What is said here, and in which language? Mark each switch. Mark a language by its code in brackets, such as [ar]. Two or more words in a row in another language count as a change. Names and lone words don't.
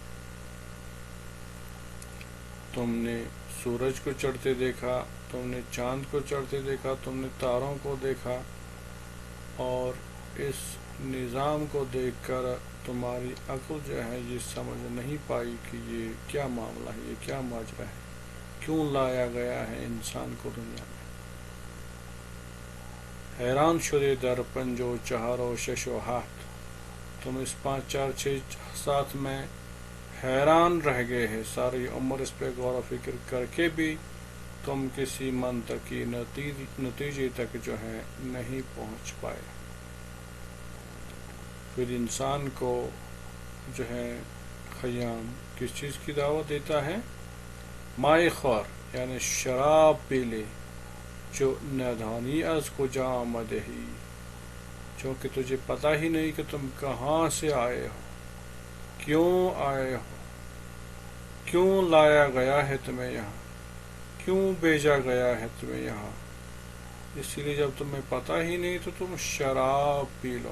[ur] تم نے سورج کو چڑھتے دیکھا، تم نے چاند کو چڑھتے دیکھا، تم نے تاروں کو دیکھا، اور اس نظام کو دیکھ کر تمہاری عقل جو ہے یہ سمجھ نہیں پائی کہ یہ کیا معاملہ ہے، یہ کیا ماجرا ہے، کیوں لایا گیا ہے انسان کو دنیا میں۔ [fa] حیران شدے در پنج و چہار و شش و ہفت، [ur] تم اس 5 4 6 7 میں حیران رہ گئے ہیں، ساری عمر اس پہ غور و فکر کر کے بھی تم کسی منطقی نتیجے تک جو ہے نہیں پہنچ پائے۔ پھر انسان کو جو ہے خیام کس چیز کی دعوت دیتا ہے؟ [fa] مائے خور [ur] یعنی شراب پی لے، [fa] جو ندانی از کجا آمده ہی، [ur] چونکہ تجھے پتہ ہی نہیں کہ تم کہاں سے آئے ہو، کیوں آئے ہو، کیوں لایا گیا ہے تمہیں یہاں، کیوں بھیجا گیا ہے تمہیں یہاں۔ اسی لیے جب تمہیں پتہ ہی نہیں تو تم شراب پی لو۔